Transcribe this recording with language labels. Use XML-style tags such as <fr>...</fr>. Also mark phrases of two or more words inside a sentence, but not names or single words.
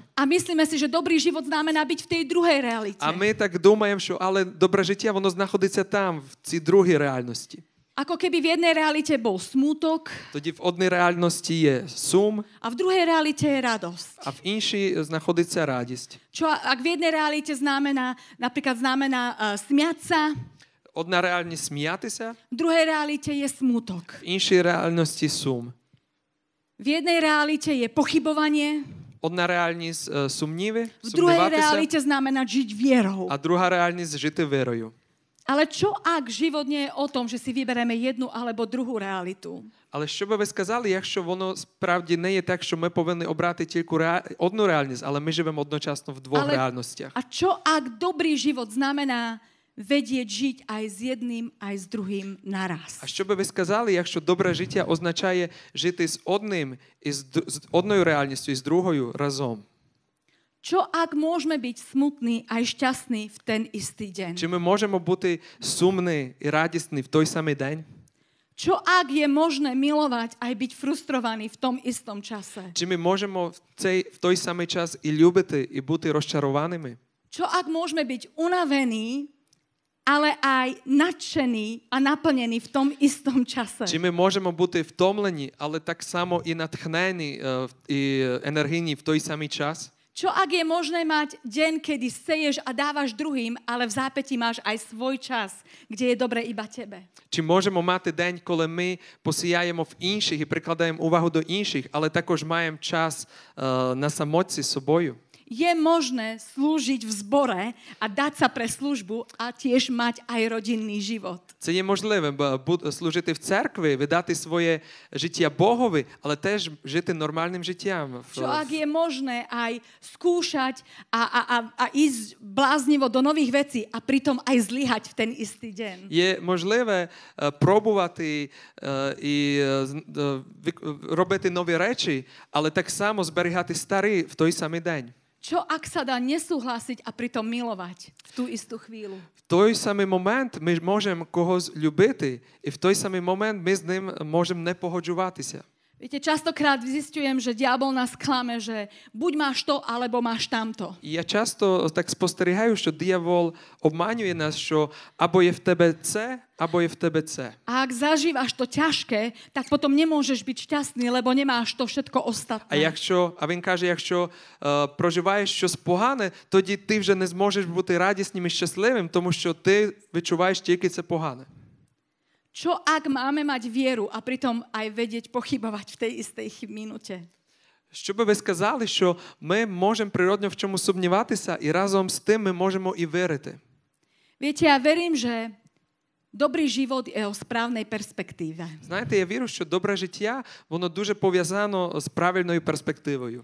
<sk>A myslíme si, že dobrý život znamená byť v tej druhej realite.</sk> <uk>А ми так думаємо, що але добре життя, воно знаходиться там, в цій другій реальності.</uk> <sk>Ako keby v jednej realite bol smútok</sk> <uk>Тоді в одній реальності є сум,</uk> <sk>a v druhej realite je radosť.</sk> <uk>а в іншій знаходиться радість.</uk> <sk>Čo ak v jednej realite napríklad znamená smiať sa,</sk> <uk>Одна реальність сміятися,</uk> <sk>v druhej realite je smútok.</sk> <uk>в іншій реальності сум.</uk> <sk>V jednej realite je pochybovanie,</sk> <uk>Одна реальність сумніви,</uk> <sk>v druhej</sk> <uk>сумніватися,</uk> <sk>realite znamená žiť vierou.</sk> <uk>а друга реальність жити вірою.</uk> <sk>Ale čo ak život nie je o tom, že si vybereme jednu alebo druhú realitu?</sk> <uk>Але що би ви сказали, якщо воно справді не є так, що ми повинні обрати тільки одну реальність, але ми живемо одночасно в двох реальностях?</uk> <sk>A čo ak dobrý život znamená vedieť žiť aj s jedným, aj s druhým naraz?</sk> <uk>А що би ви сказали, якщо добре життя означає жити з одним, з одною реальністю і з другою разом?</uk> <sk>Čo ak môžeme byť smutní aj šťastní v ten istý deň?</sk> <uk>Чи ми можемо бути сумні і радісні в той самий день?</uk> <sk>Čo ak je možné milovať aj byť frustrovaný v tom istom čase?</sk> <uk>Чи ми можемо в той самий час і любити, і бути розчарованими?</uk> <sk>Čo ak môžeme byť unavení, ale aj nadšení a naplnení v tom istom čase?</sk> <uk>Чи ми можемо бути втомлені, але так само і натхнені, і енергійні в той самий час?</uk> <sk>Čo ak je možné mať deň, kedy seješ a dávaš druhým, ale v zápätí máš aj svoj čas, kde je dobre iba tebe?</sk> <uk>Чи можемо мати день, коли ми посіяємо в інших і прикладаємо увагу до інших, але також маємо час на самотці з собою?</uk> <sk>Je možné slúžiť v zbore a dať sa pre službu a tiež mať aj rodinný život.</sk> <uk>Це є можливим служити в церкві, віддати своє життя Богові, але теж жити нормальним життям.</uk> <sk>Čo ak je možné aj skúšať a ísť bláznivo do nových vecí a pritom aj zlyhať v ten istý deň?</sk> <uk>Є можливе пробувати і робити нові речі, але так само зберігати старі в той самий день.</uk> <sk>Čo ak sa dá nesúhlasiť a pritom milovať v tú istú chvíľu?</sk> <uk>В той самий момент ми можемо когось любити, і в той самий момент ми з ним можемо не погоджуватися.</uk> <sk>Viete, častokrát zistujem, že diabol nás klame, že buď máš to, alebo máš tamto.</sk> <uk>І я часто так спостерігаю, що диявол обманює нас, що або є в тебе це, або є в тебе це.</uk> <sk>A ak zažívaš to ťažké, tak potom nemôžeš byť šťastný, lebo nemáš to všetko ostatné.</sk> <uk>А він каже, якщо проживаєш щось погане, тоді ти вже не зможеш бути радісним і щасливим, тому що ти відчуваєш тільки це погане.</uk> <sk>Čo ak máme mať vieru a pritom aj vedieť pochybovať v tej istej minúte?</sk> <uk>Що би ви сказали, що ми можемо природно в чому сумніватися, і разом з тим ми можемо і вірити?</uk> <sk>Viete, ja verím, že dobrý život je o správnej perspektíve.</sk> <uk>Знаєте, я вірю, що добре життя, воно дуже пов'язано з правильною перспективою.</uk>